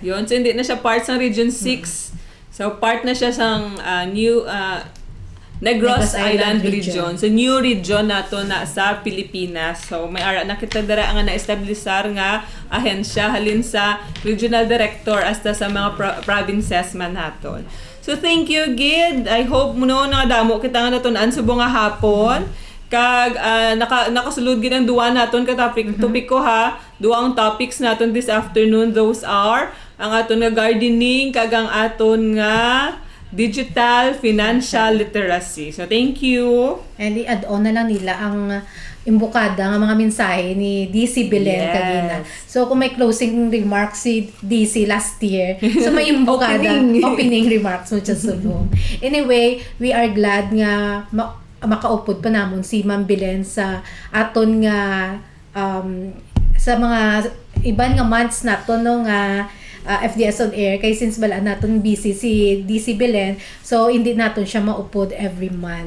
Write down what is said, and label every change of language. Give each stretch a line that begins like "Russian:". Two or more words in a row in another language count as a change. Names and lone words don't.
Hiligaynon: Yun, so hindi na siya part ng Region 6. So part na siya sang new Negros Island region. So new region nato na sa Pilipinas. So may ara na kita dara nga na-establisar nga ahensya halin sa regional director hasta sa mga provinces man naton.
English: So thank you Gid. I hope
Hiligaynon: mo no nakadamo kita nga natun-an subong nga hapon. Kag nakasulod gid ang duwa naton ka topic ko ha. Duang topics naton
English: this afternoon,
Hiligaynon: those are ang aton nga gardening kag ang aton nga
English: digital financial literacy. So thank you.
Hiligaynon: And i-add-on na lang nila ang imbukada nga mga mensahe ni DC Belen
English: Yes.
Hiligaynon: kagina. So kung may
English: closing remarks
Hiligaynon: si DC
English: last year,
Hiligaynon: so may imbukada
English: opening remarks
Hiligaynon: mo dyan subong.
English: Anyway, we are glad
Hiligaynon: nga makaupod pa namon si Ma'am Belen sa aton nga sa mga iban nga months nato no nga FDS
English: on air
Hiligaynon: kay since bala naton busy si DC Belen, so hindi naton siya maupod
English: every month.